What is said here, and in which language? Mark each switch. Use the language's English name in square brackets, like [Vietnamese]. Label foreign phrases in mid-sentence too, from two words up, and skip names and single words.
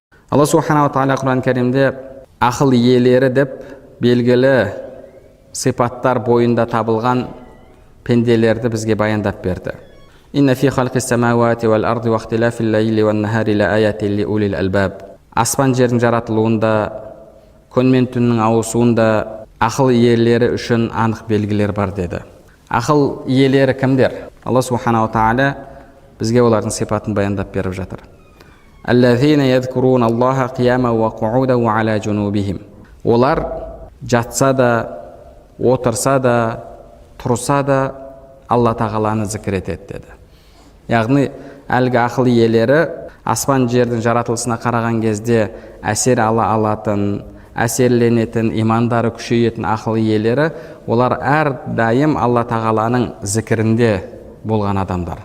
[Kazakh] Алла [Arabic] سبحانه وتعالى [Kazakh] Құран кәрімде ақыл иелері деп белгілі сипаттар бойында табылған пенделерді бізге баяндап берді. [Arabic] إن في خلق السماوات والأرض واختلاف الليل والنهار لآيات لأولي الألباب. [Kazakh] Аспан жердің жаратылуында, күн мен түннің ауысуында ақыл иелері үшін анық белгілер бар деді. Ақыл иелері кімдер? Алла [Arabic] سبحانه وتعالى [Kazakh] бізге олардың сипатын баяндап беріп жатыр. [Arabic] الذين يذكرون الله قياما وقعودا وعلى جنوبهم. [Kazakh] Олар жатса да, отырса да, тұрса да Алла тағаланы зікір етеді деді. Яғни әлгі ақыл иелері аспан жердің жаратылысына қараған кезде әсер ала алатын, әсерленетін, имандары күшейетін ақыл иелері, олар әрдайым Алла тағаланың зікірінде болған адамдар.